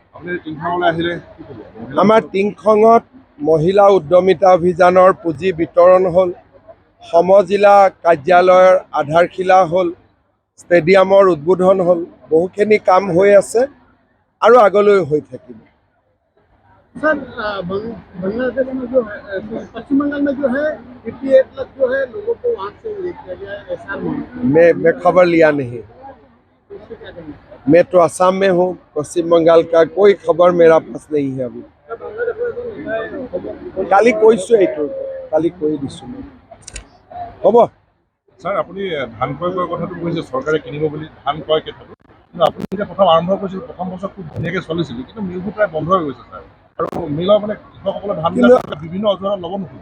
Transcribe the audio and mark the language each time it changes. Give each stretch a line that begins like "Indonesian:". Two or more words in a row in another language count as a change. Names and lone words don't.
Assamese: আমাৰ টিংখঙত মহিলা উদ্যমিতা অভিযানৰ পুঁজি বিতৰণ হ'ল, সমজিলা কাৰ্যালয়ৰ আধাৰশিলা হ'ল, ষ্টেডিয়ামৰ উদ্বোধন হ'ল, বহুখিনি কাম হৈ আছে আৰু আগলৈ হৈ থাকিব।
Hindi: सर बांग्लादेश में जो है पश्चिम बंगाल में जो है 58 लाख जो है लोगों को वहाँ से ले किया गया है एसआर मैं खबर लिया नहीं। मैं तो असम में हूँ, पश्चिम बंगाल का कोई खबर मेरा पास नहीं है अभी।
Assamese: काली কৈছো এইটো কালি কৈ দিছো হ'ব। স্যার আপনি ধান ক্ৰয় কৰাৰ কথাটো কৈছে চৰকাৰে কিনিব বুলি ধান ক্ৰয় ক্ষেত্ৰত, কিন্তু আপুনি যেতিয়া প্ৰথম আৰম্ভ কৰিছিল প্ৰথম বছৰ খুব ধুনীয়াকৈ চলিছিল, কিন্তু মিলবোৰ প্ৰায় বন্ধ হৈ গৈছে স্যাৰ। আৰু মিলৰ মানে কৃষকসকলে ধানবিলাক বিভিন্ন অজুহাত ল'ব নোখোজে।